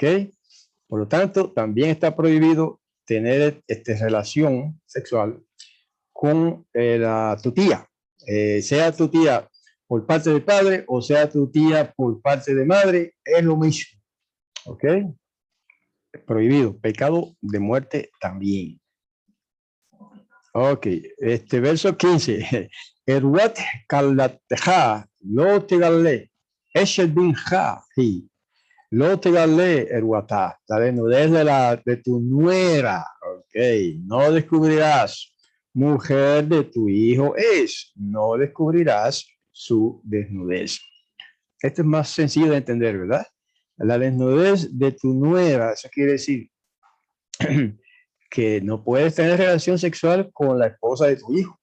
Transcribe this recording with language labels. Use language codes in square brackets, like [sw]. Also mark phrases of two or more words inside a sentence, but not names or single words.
[es] Por lo tanto, también está prohibido tener relación sexual con tu tía, sea tu tía por parte de padre o sea tu tía por parte de madre, es lo mismo. ¿Ok? Prohibido. Pecado de muerte también. Ok, verso 15. [he] ערות כלתך לא תגלה אשת בנך היא לא תגלה ערותה. [es] La desnudez de tu nuera. Ok, no descubrirás. Mujer de tu hijo es. No descubrirás su desnudez. Esto es más sencillo de entender, ¿verdad? La desnudez de tu nuera, eso quiere decir que no puedes tener relación sexual con la esposa de tu hijo.